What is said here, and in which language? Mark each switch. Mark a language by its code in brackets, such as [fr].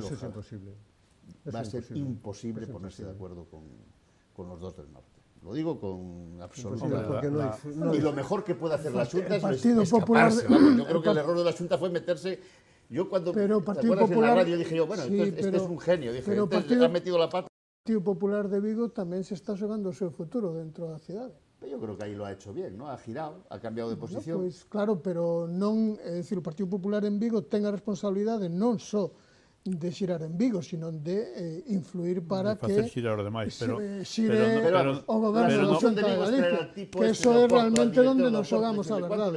[es] No, eso es imposible. Va a ser imposible ponerse de acuerdo con los dos del norte. Lo digo con absoluta... Y lo mejor que puede hacer la Junta es escaparse. Yo creo que el error de la Junta fue meterse... Yo cuando, ¿te acuerdas en la radio? Dije yo, bueno, este es un genio. Dije, este ha metido la pata. [gl] O Partido Popular de Vigo tamén se está xogando o seu futuro dentro da cidade. [es] Yo creo que ahí lo ha hecho bien, ¿no? Ha girado, ha cambiado de posición. [gl] Pois, claro, pero non, é dicir, o Partido Popular en Vigo ten a responsabilidade non só de xirar en Vigo, sino de influir para que xirar o demais, pero o goberno da Xunta de Galicia, que eso é realmente onde nos xogamos a verdade.